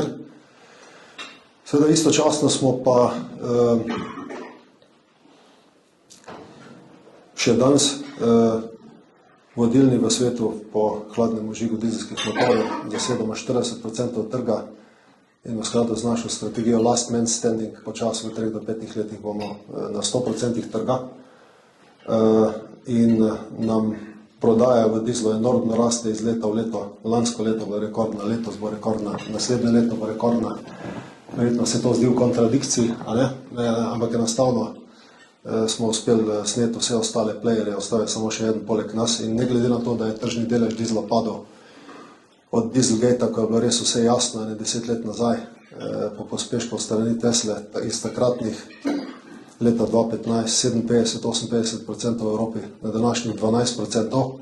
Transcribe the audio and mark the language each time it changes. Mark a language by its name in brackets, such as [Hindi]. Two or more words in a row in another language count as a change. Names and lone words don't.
[Slovenian] Seveda istočasno smo pa še danes vodilni v svetu po hladnem vžigu dizelskih motorjev, zasedamo 40% trga in v skladu z našo strategijo [English] last man standing [Slovenian] po času v 3 do 5 letih bomo na 100% trga in nam prodaja v dizlu enormno raste iz leta v leto. Lansko leto bo rekordna, letos bo rekordna, naslednje leto bo rekordna. Verjetno se to zdi v kontradikciji, ampak enostavno smo uspeli sneti vse ostale playerje, ostal je samo še eden poleg nas in ne glede na to, da je tržni delež dizla padel od Dieselgate, ko je bilo res vse jasno, 10 let nazaj, po pospešku strani Tesle, iz takratnih leta 2015, 57-58% v Evropi, na današnjih 12%.